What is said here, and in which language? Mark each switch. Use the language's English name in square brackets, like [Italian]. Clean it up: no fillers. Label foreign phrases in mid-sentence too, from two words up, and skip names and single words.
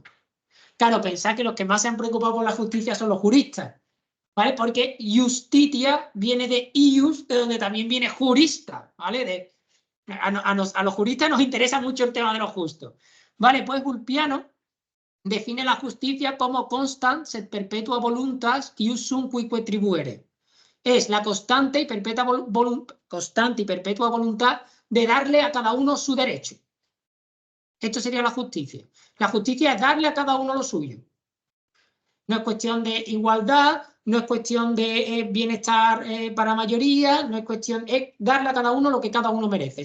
[Spanish] Claro, pensad que los que más se han preocupado por la justicia son los juristas, ¿vale? Porque justitia viene de ius, de donde también viene jurista, ¿vale? A los juristas nos interesa mucho el tema de lo justo. Vale, pues Ulpiano define la justicia como [Latin] constant sed perpetua voluntas iusum cuique tribuere. [Spanish] Es la constante y perpetua voluntad de darle a cada uno su derecho. Esto sería la justicia. La justicia es darle a cada uno lo suyo. No es cuestión de igualdad, no es cuestión de bienestar para mayoría, no es cuestión de darle a cada uno lo que cada uno merece.